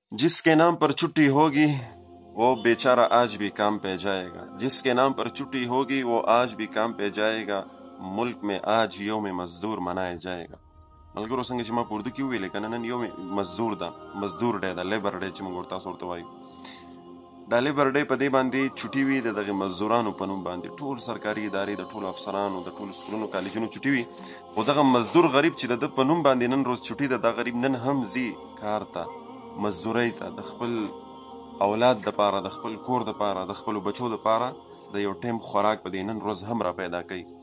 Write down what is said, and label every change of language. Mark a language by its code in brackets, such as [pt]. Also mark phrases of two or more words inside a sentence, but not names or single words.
[ur] جس کے نام پر چھٹی ہوگی وہ بیچارا آج بھی کام پہ جائے گا. جس کے نام پر چھٹی ہوگی وہ آج بھی کام پہ جائے گا. ملک میں آج یوم مزدور منایا جائے گا. [ps] मलगरो څنګه چې ما په اردو کې وویلې کنه نن [ur] یوم مزدور [ps] ده، مزدور ډے ده، [en] Labour Day [ps] چې موږ ورته تاسو ورته وایو. دا [en] Labour Day [ps] په دې باندې چھټي وي د دغه مزدورانو په نوم باندې ټول سرکاري ادارې د ټولو افسرانو د ټولو سکولونو کالجونو چھټي وي. خو دغه مزدور غریب چې د په نوم باندې نن روز چھټي ده، دا غریب نن هم ځي کار ته، مزدورۍ ته، د خپل اولاد دپاره، د خپل کور دپاره، د خپلو بچو دپاره د یو ټیم خوراک په دې نن روز هم را پیدا کوي.